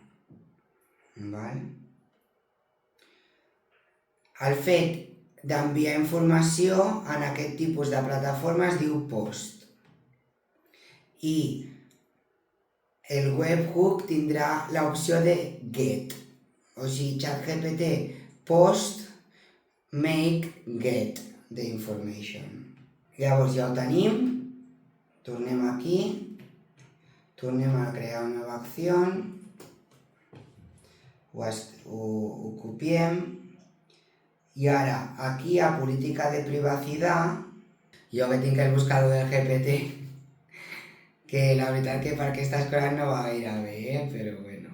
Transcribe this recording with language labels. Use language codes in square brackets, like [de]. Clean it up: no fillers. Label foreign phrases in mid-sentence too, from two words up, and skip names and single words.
[ca] El fet d'enviar informació en aquest tipus de plataforma es diu post. I el webhook tindrà l'opció de get. O sigui, [en] ChatGPT post make get the information. [ca] Llavors ja ho tenim. Tornem aquí. Tornem a crear una nova acció. Ho copiem. I ara, aquí a [es] política de privacidad, [ca] jo que tinc el buscador del GPT, que la veritat que per aquestes coses no va gaire bé, però bueno.